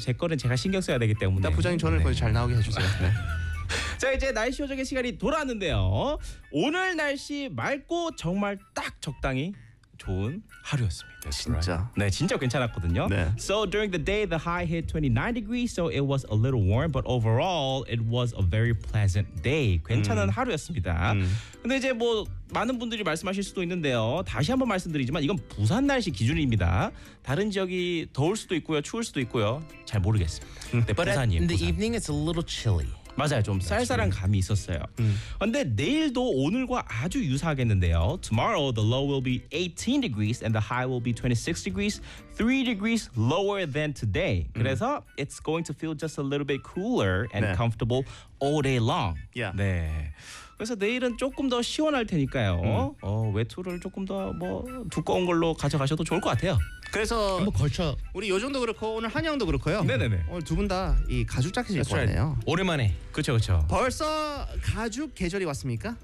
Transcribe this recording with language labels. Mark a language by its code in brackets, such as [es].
[ko] 제 거는 제가 신경 써야 되기 때문에. 일단 부장님 저는 거기 잘 나오게 해주세요. 네. 자, 이제 날씨 조정의 시간이 돌아왔는데요. 오늘 날씨 맑고 정말 딱 적당히 좋은 하루였습니다. 진짜. [en] Right. [ko] 네, 진짜 괜찮았거든요. 네. [en] So during the day, the high hit 29 degrees, so it was a little warm, but overall, it was a very pleasant day. [ko] 괜찮은 하루였습니다. 근데 이제 뭐 많은 분들이 말씀하실 수도 있는데요. 다시 한번 말씀드리지만 이건 부산 날씨 기준입니다. 다른 지역이 더울 수도 있고요, 추울 수도 있고요. 잘 모르겠습니다. 네, 부산이에요. [en] But in the evening, it's a little chilly. [ko] 맞아요. 좀 쌀쌀한 감이 있었어요. 근데 내일도 오늘과 아주 유사하겠는데요. [en] Tomorrow the low will be 18 degrees and the high will be 26 degrees, 3 degrees lower than today. [ko] 그래서 [en] it's going to feel just a little bit cooler and 네. comfortable all day long. Yeah. [ko] 네. 그래서 내일은 조금 더 시원할 테니까요. 외투를 조금 더 뭐 두꺼운 걸로 가져가셔도 좋을 것 같아요. 그래서 한번 걸쳐 우리 요정도 그렇고 오늘 한영도 그렇고요. 네네네. 오늘 두 분 다 이 가죽 자켓 입고 왔네요. 오랜만에. 그렇죠 그렇죠. 벌써 가죽 계절이 왔습니까?